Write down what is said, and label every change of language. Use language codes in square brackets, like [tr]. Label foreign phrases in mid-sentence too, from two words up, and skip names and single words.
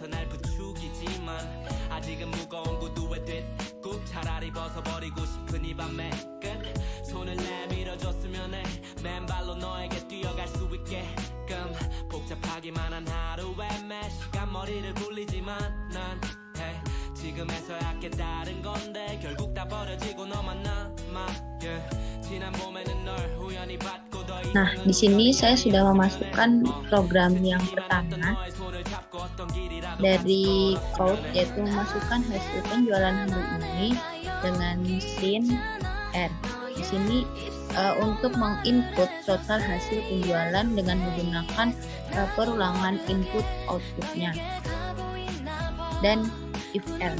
[ko] 날 부추기지만 아직은 무거운 구두에 뒷굽 차라리 벗어버리고 싶은 이 밤의 끝 손을 내밀어줬으면 해 맨발로 너에게 뛰어갈 수 있게끔 복잡하기만 한 하루에 매 시간 머리를 굴리지만 난 지금에서야 깨달은 건데 결국 다 버려지고 너만 남아 지난 봄에는 널 우연히 받고 더 [id] Nah, di sini saya sudah memasukkan program yang pertama dari code, yaitu memasukkan hasil penjualan hari ini dengan sin R. Di sini untuk menginput total hasil penjualan dengan menggunakan perulangan [en] input outputnya [id] dan [en] if else.